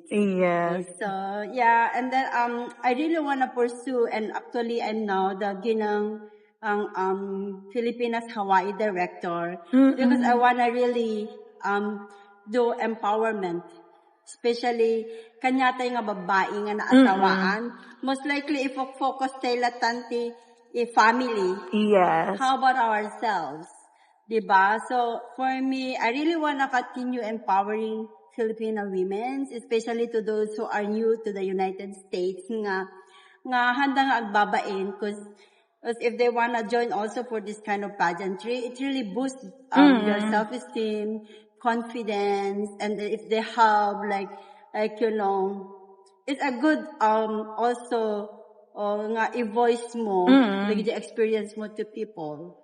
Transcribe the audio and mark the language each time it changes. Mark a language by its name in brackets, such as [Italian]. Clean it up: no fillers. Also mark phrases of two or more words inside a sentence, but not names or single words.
[English] Yes. So yeah, and then I really wanna pursue, and actually I'm now the ginang Filipinas Hawaii director because I wanna really do empowerment, especially [Iloko] kanyatay nga babae nga naasawaan. [English] Most likely if focus [Iloko] tayo tanti [English] family. Yes. How about ourselves? Diba? So, for me, I really want to continue empowering Filipino women, especially to those who are new to the United States, [Iloko] nga handa nga agbabain, [English] because Because if they want to join also for this kind of pageantry, it really boosts their self-esteem, confidence, and if they have like it's a good also [Iloko] nga i-voice mo [English] like the experience mo to people.